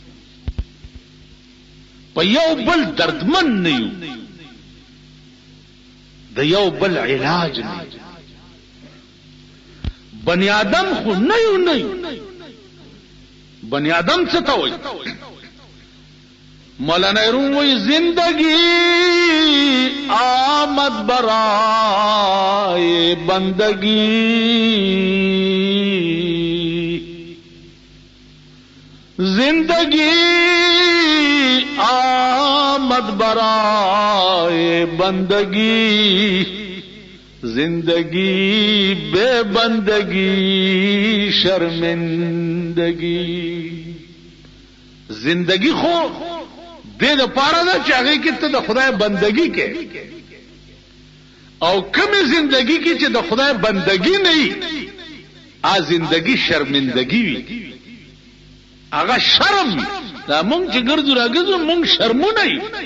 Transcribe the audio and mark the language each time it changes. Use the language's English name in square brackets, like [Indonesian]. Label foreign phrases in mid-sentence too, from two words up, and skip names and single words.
[Pashto] په یو بل دردمن نه یو د یو بل علاج نه بنی آدم خو نه یو بنی آدم څه ته وایي [Persian] مولانا روم وی زندگی آمد برائے بندگی زندگی آمد برائے بندگی زندگی بے بندگی شرمندگی [Pashto] زندگی خو دې د پاره ده چې هغه کې ته د خدای بندگی کې او کومه زندگی کې چې د خدای بندگی نه وي ا [Persian] زندگی شرمندگی [Pashto] وي هغه شرم دا مونږ چې ګرځو راګرځو مونږ شرمونه یو